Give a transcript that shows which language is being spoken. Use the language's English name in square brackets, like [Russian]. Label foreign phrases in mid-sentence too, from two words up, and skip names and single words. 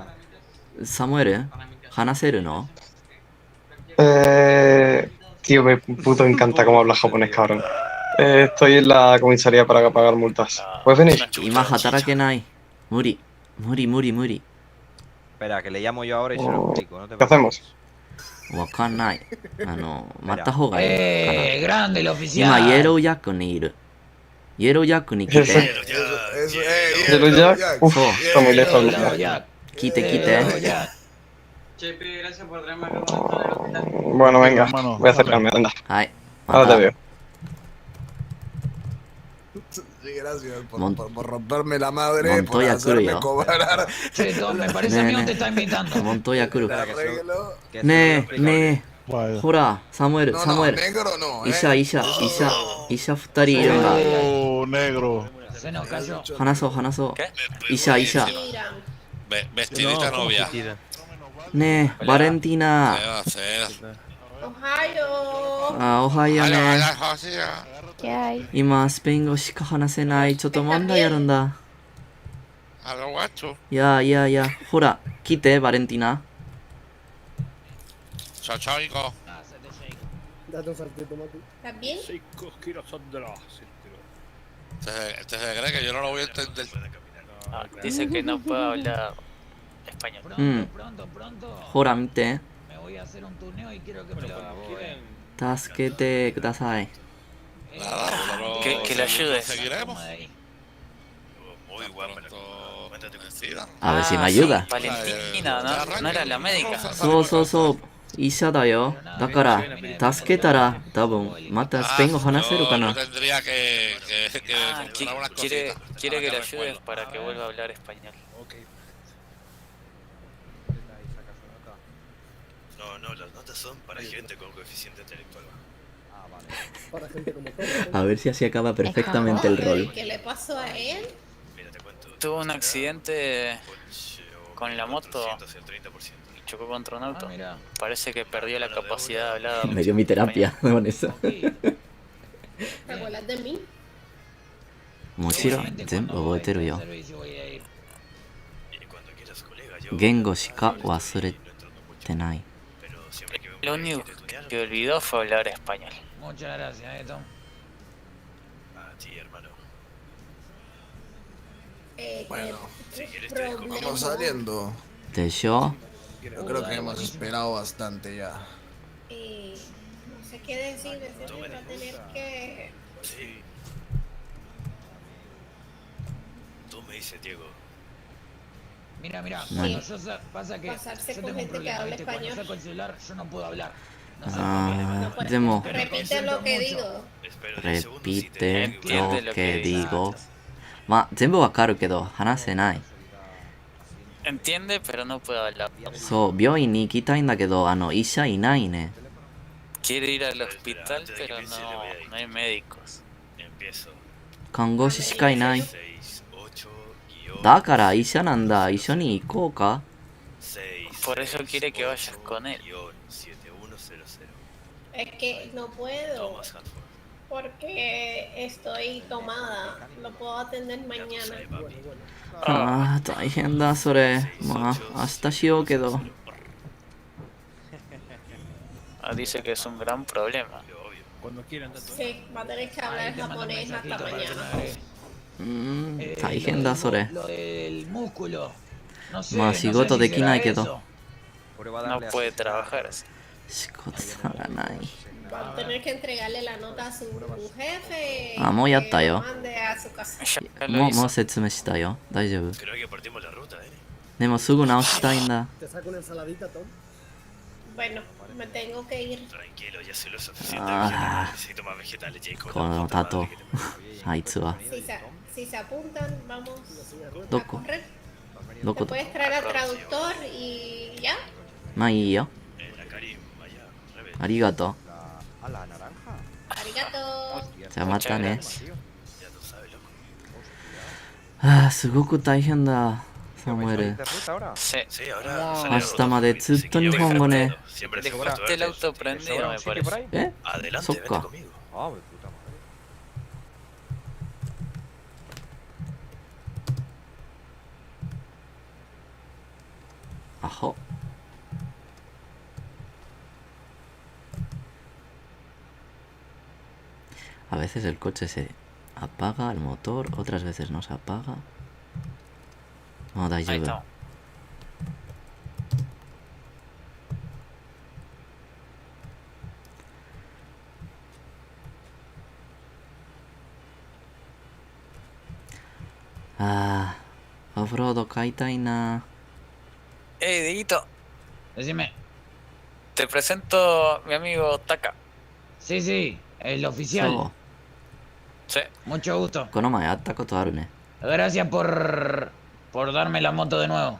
[Japanese] サムエル、話せるの？ [Spanish] Tío, me puto encanta cómo hablas japonés, cabrón. Estoy en la comisaría para pagar multas. ¿Puedes venir? [Japanese] 今働けない。無理。無理無理無理。 [Spanish] Espera, que le llamo yo ahora y se lo explico. No te ¿Qué hacemos? [Japanese] わかんない。待った方がいいかな。 [Spanish] grande el [Japanese] 今、 [Spanish] oficial. [Japanese] イエロージャックにいる。イエロージャックに来て。 [Spanish] ¿Yellow Jack? Uf, está muy lejos. Quite, quite. Chepe, gracias por traerme acá con el hospital. Bueno, venga, voy a acercarme, anda. Ay, ahora te veo. Sí, gracias por romperme la madre, por Montoya hacerme Curio. cobrar. Cheto, me parece a mí que te está invitando. [Japanese] モントヤ来る。 [Spanish] Arreglo. [Japanese] ねえ、ねえ。ほら、サムエル、 [Spanish] No, [Japanese] サムエ [Spanish] no, [Japanese] ル。 [Spanish] negro no, [Japanese] 医者、医者、医者、医者2 人いるんだ。 [Spanish] Oh, negro. Se nos cayó. [Japanese] 話そう、話そう。医者、医者。 [Spanish] Vestidita novia. [Japanese] ねえ、バレンティーナ。あ、おはようね。今、スペイン語しか話せない。ちょっと問題あるんだ。いやいやいや、ほら、来て、バレンティーナ。 [Spanish] Chao, chao, hijo. Date un salto de tomate. ¿Estás bien? Este se cree que yo no lo voy a entender. Dice que no puede hablar español. [Japanese] うん。ほら、見て。 [Spanish] Me voy a hacer un turneo y quiero que me lo [Japanese] 助けてください。 [Spanish] Que le ayudes. Seguiremos. Muy guapo. Métete vestida. A ver si me ayuda. Valentina, ¿no? ¿No era la médica? [Japanese] そうそうそう。医者だよ。だから、助けたら、多分、またスペイン語話せるかな。 [Spanish] Tendría que Quiere que le ayudes para que vuelva a hablar español. No, las notas son para gente con coeficiente intelectual. Para gente como tú. A ver si así acaba perfectamente el rol. ¿Qué le pasó a él? Tuvo un accidente con la moto y chocó contra un auto. Parece que perdió la capacidad de hablar. Me dio mi terapia con eso. ¿Te acuerdas de mí? [Japanese] もちろん全部覚えてるよ。言語しか忘れてない。 [Spanish] Lo único que olvidó fue hablar español. Muchas gracias, Tom. A ti, hermano. Bueno, vamos saliendo. [Japanese] でしょ？ [Spanish] Yo creo que hemos esperado bastante ya. No sé qué decir, va a tener que... Sí. Tú me dices, Diego. Mira, Bueno. pasa que Pasarse yo con tengo un gente que problema, habla ¿viste? Cuando español. saco el celular yo no puedo hablar. [Japanese] あー、でも、 [Spanish] Repite lo que digo. repite lo que digo。 [Japanese] まあ、全部わかるけど、話せない。 [Spanish] Entiende, pero no puede hablar. [Japanese] そう、病院に行きたいんだけど、医者いないね。 [Spanish] Quiere ir al hospital, pero no hay médicos. [Japanese] 看護師しかいない。だから医者なんだ。一緒に行こうか。 [Spanish] Por eso quiere que vayas con él. Es que no puedo. Porque estoy tomada. Lo puedo atender mañana. [Japanese] ああ、大変だ、それ。まあ、明日しようけど。 [Spanish] Ah, dice que es un gran problema. Cuando quieran, Tato. Sí, va a tener que hablar japonés hasta mañana. [Japanese] 大変だ、それ。 [Spanish] Lo del músculo. No sé, [Japanese] まあ、仕事できないけど。 [Spanish] No puede trabajar así. [Japanese] 仕事さがない。 [Spanish] Va a tener que entregarle la nota a su jefe. [Japanese] あ、もうやったよ。 [Spanish] Mande a su casa. [Japanese] もう説明したよ。大丈夫。でもすぐ直したいんだ。 [Spanish] ¿Te saco una ensaladita, Tom? Bueno, me tengo que ir. Tranquilo, ya sé lo suficiente. Ah. Necesito más vegetales, Jacob. [Japanese] このタト。あいつは。 [Spanish] Si se apuntan, vamos [Japanese] ど [Spanish] a [Japanese] こ [Spanish] correr. [Japanese] ど [Spanish] ¿Te [Japanese] こ [Spanish] puedes traer al traductor y ya? [Japanese] まあいいよ。ありがとう。 Arigato. じゃあまたね。ああ、すごく大変だ。サムエル。明日までずっと日本語ね。 [Spanish] Dejaste el auto prendido, me parece. [Japanese] えそっか。 [Spanish] Ajo. A veces el coche se apaga el motor, otras veces no se apaga. No, da lluvia. [Japanese] Ah, off-road 買いたいな。 [Spanish] Dieguito. Decime. Te presento a mi amigo Taka. Sí, sí, el oficial. So. Sí. Mucho gusto. [Japanese] この前会ったことあるね。 [Spanish] Gracias por darme la moto de nuevo.